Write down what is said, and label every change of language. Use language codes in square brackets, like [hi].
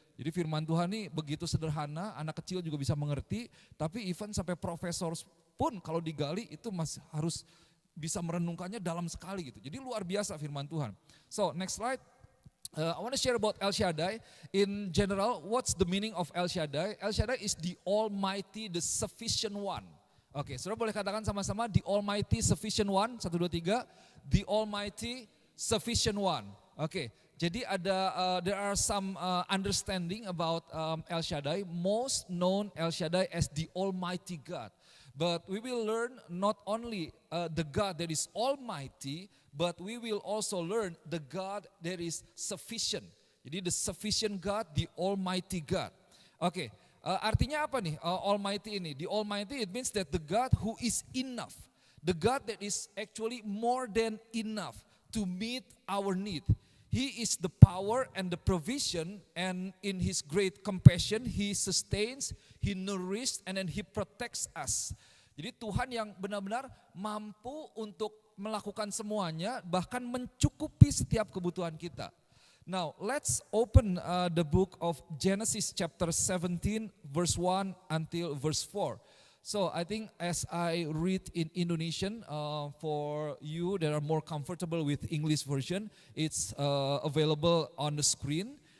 [id] Jadi firman Tuhan ini begitu sederhana, anak kecil juga bisa mengerti, tapi even sampai profesor pun kalau digali itu masih harus bisa merenungkannya dalam sekali gitu. Jadi luar biasa firman Tuhan. [en] So next slide. I want to share about El Shaddai. In general, what's the meaning of El Shaddai? El Shaddai is the Almighty, the sufficient one. [id] Oke, saudara boleh katakan sama-sama, [en] the Almighty sufficient one. 1, 2, 3. The Almighty sufficient one. [id] Oke, jadi [en] there are some understanding about El Shaddai. Most known El Shaddai as the Almighty God. But we will learn not only the God that is Almighty, but we will also learn the God that is sufficient. [id] Jadi [en] the sufficient God, the Almighty God. [id] Oke, artinya apa nih [en] Almighty ini? The Almighty, it means that the God who is enough. The God that is actually more than enough to meet our need. He is the power and the provision, and in His great compassion, He sustains, He nourishes, and then He protects us. [id] Jadi Tuhan yang benar-benar mampu untuk melakukan semuanya, bahkan mencukupi setiap kebutuhan kita. [en] Now, let's open the book of Genesis chapter 17, verse 1 until verse 4. So, I think as I read in Indonesian, for you that are more comfortable with English version, it's available on the screen.